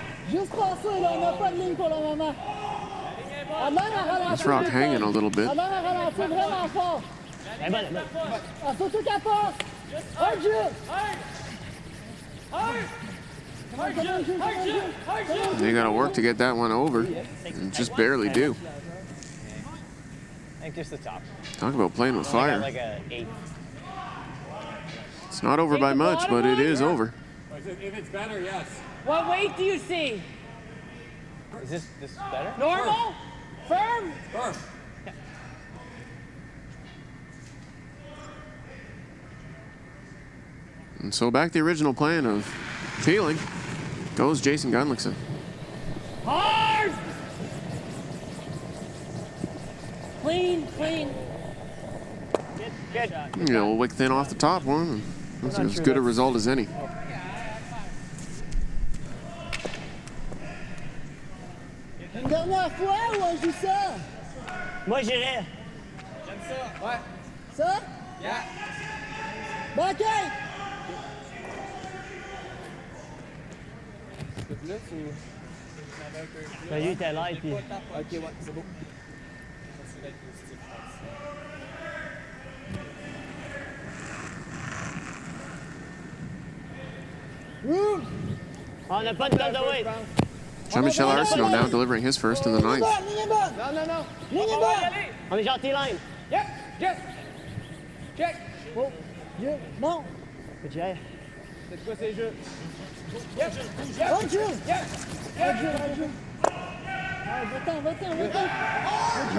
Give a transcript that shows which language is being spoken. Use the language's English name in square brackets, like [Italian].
[French] Juste passer, là, on n'a pas de ligne pour le moment. On a l'air à [English] This rock hanging a little bit. [French] On a l'air à ralentir vraiment fort. Elle est bonne, elle est bonne. Ah, surtout qu'elle passe. [English] Hard jump. They got to work to get that one over. And just barely do. I think just the top. Talk about playing with I got fire. like a 8. It's not over by much, but it is over. If it's better, yes. What weight do you see? Is this better? Normal? Firm? Firm. And so back to the original plan of peeling goes Jason Gunnlaugson. Hard! Clean, clean. Good. You know, wick thin off the top one. And that's as good a result as any. [French] Une dernière fois ou on joue ça? Moi, j'irais. J'aime ça. Ouais. Ça? [English] Yeah. Back eight. [French] Plus ou... Ben, lui, il était là, puis. Ok, ouais, c'est beau. On n'a pas de tonne de weight. [English] Jean-Michel Arsenault now delivering his first in the ninth. [French] Ligne est bonne. Non, non, non. Ligne est bonne. On est gentil, line. [English] Yep, Jeff. Check. [French] Oh, Dieu, non. Faut que j'y aille. C'est quoi ces jeux? Yep, [English] Hard jump. yep. Hard jump, hard jump. [French] Va-t'en, va-t'en, va-t'en.